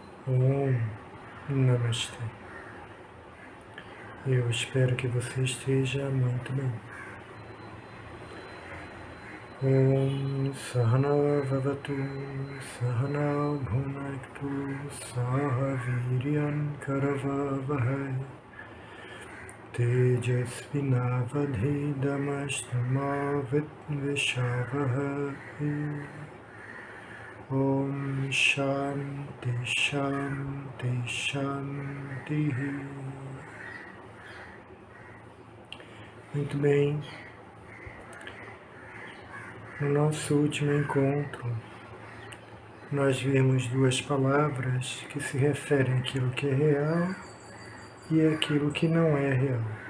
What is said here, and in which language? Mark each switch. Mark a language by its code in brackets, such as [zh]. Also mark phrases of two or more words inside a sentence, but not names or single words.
[sa] ॐ नमस्ते. [pt] Eu espero que você esteja muito bem. [sa] ॐ सहना ववतु सहना भुनक्तु सह वीर्यं करवावहै तेजस्विनावधीतमस्तु मा विद्विषावहै. ॐ शान्ति शान्ति शान्ति. [pt] Muito bem. No nosso último encontro, nós vimos duas palavras que se referem àquilo que é real e àquilo que não é real.